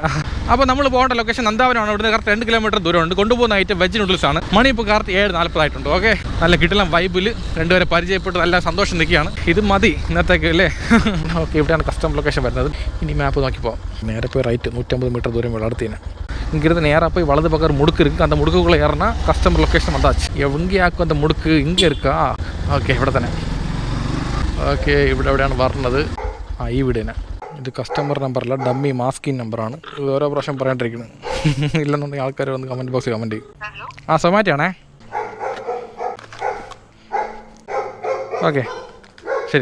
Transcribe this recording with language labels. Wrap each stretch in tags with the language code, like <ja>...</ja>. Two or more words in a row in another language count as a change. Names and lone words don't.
<ml>അപ്പോൾ നമ്മൾ പോകേണ്ട ലൊക്കേഷൻ നന്ദാവനമാണ്. ഇവിടുന്ന് കറക്റ്റ് 2 കിലോമീറ്റർ ദൂരമുണ്ട്. കൊണ്ടുപോകുന്ന ഐറ്റം വെജ് നൂഡിൽസാണ്. മണി ഇപ്പോൾ കറക്റ്റ് 7:40 ആയിട്ടുണ്ട്. ഓക്കെ നല്ല കിട്ടലും വൈബിൽ 2 പേരെ പരിചയപ്പെട്ട് നല്ല സന്തോഷം നിൽക്കുകയാണ്. ഇത് മതി ഇന്നത്തേക്ക് അല്ലേ. ഓക്കെ ഇവിടെയാണ്</ml> <en>custom location</en> <ml>വരുന്നത്. ഇനി മാപ്പ് നോക്കി പോകാം. നേരെ പോയി റൈറ്റ് 150 மீட்டர் ദൂരം അടുത്തേന്.</ml> <ta>இங்கிருந்து நேராக போய் வலது பக்கம் ஒரு முடுக்கு இருக்குது. அந்த முடுக்குள்ளே ஏறினா கஸ்டமர் லொக்கேஷன் வந்தாச்சு. எங்கேயாக்கும் அந்த முடுக்கு இங்கே இருக்கா?</ta> <ml>ഓക്കെ ഇവിടെ തന്നെ. ഓക്കെ എവിടെയാണ് പറഞ്ഞത്? ഈ വീട് തന്നെ. ഇത് കസ്റ്റമർ നമ്പറല്ല,</ml> <en>dummy masking</en> <ml>നമ്പറാണ്. ഇത് ഓരോ പ്രാവശ്യം പറയാണ്ടിരിക്കുന്നത്. ഇല്ലെന്നുണ്ടെങ്കിൽ ആൾക്കാർ വന്ന് കമൻറ്റ് ബോക്സിൽ കമൻറ്റ് ചെയ്യും. സൊമാറ്റോ ആണേ. ഓക്കെ ശരി.</ml>